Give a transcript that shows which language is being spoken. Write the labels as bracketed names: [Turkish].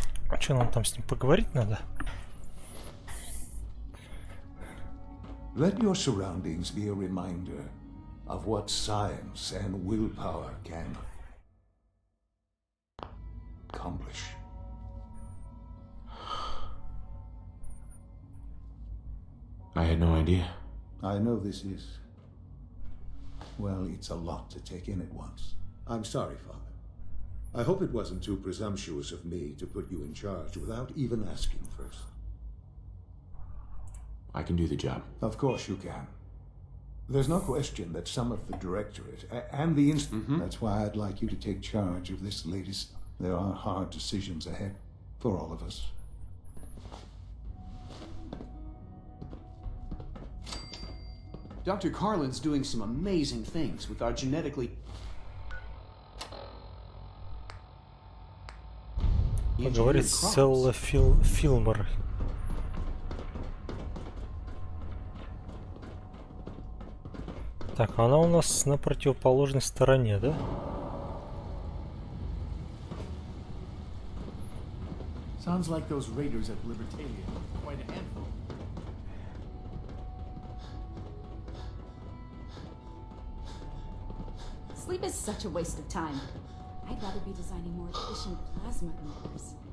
[Russian] А что нам там с ним поговорить надо? [English] Let your surroundings be a reminder of what science and willpower can accomplish. I had no idea. I know this is... Well, it's a lot to take in at once. I'm sorry, Father. I hope it wasn't too presumptuous of me to put you in charge without even asking first. I can do the job. Of course you can. There's no question that some of the Directorate and the Institute. That's why I'd like you to take charge of this latest. There are hard decisions ahead for all of us. Dr. Carlin's doing some amazing things with our genetically... [Russian] Поговорить с Селла Филмор. Так, она у нас на противоположной стороне, да? [English] Sounds like those raiders at Libertalia. Quite a handful. Sleep is such a waste of time. I'd rather be designing more efficient plasma emitters.